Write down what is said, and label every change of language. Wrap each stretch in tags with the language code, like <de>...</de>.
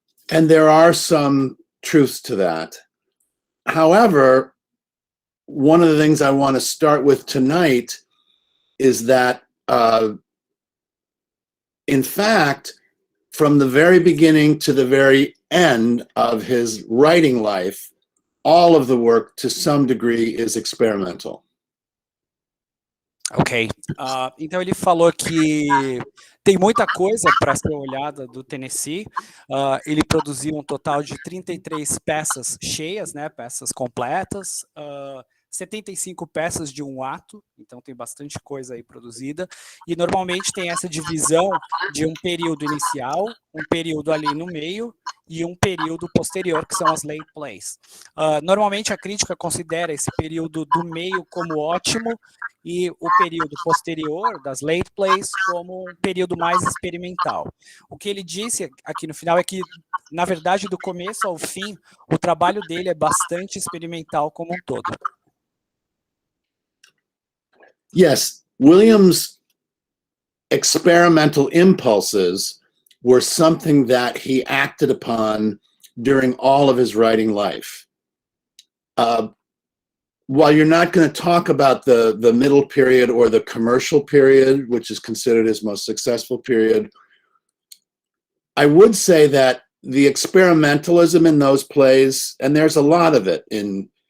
<en>And there are some truths to that. However, one of the things I want to start with tonight is that, in fact, from the very beginning to the very end of his writing life, all of the work, to some degree, is experimental. Ok.</en> <pt>Então ele falou que tem muita coisa para ser olhada do Tennessee. Ele produziu um total de 33 peças cheias, né, peças completas, 75 peças de um ato, então tem bastante coisa aí produzida, e normalmente tem essa divisão de um período inicial, um período ali no meio e um período posterior, que são as late plays. Normalmente a crítica considera esse período do meio como ótimo e o período posterior, das late plays, como um período mais experimental. O que ele disse aqui no final é que, na verdade, do começo ao fim, o trabalho dele é bastante experimental como um todo.</pt> <en>Yes, Williams' experimental impulses were something that he acted upon during all of his writing life. While you're not going to talk about the middle period or the commercial period, which is considered his most successful period, I would say that the experimentalism in those plays, and there's a lot of it in</en>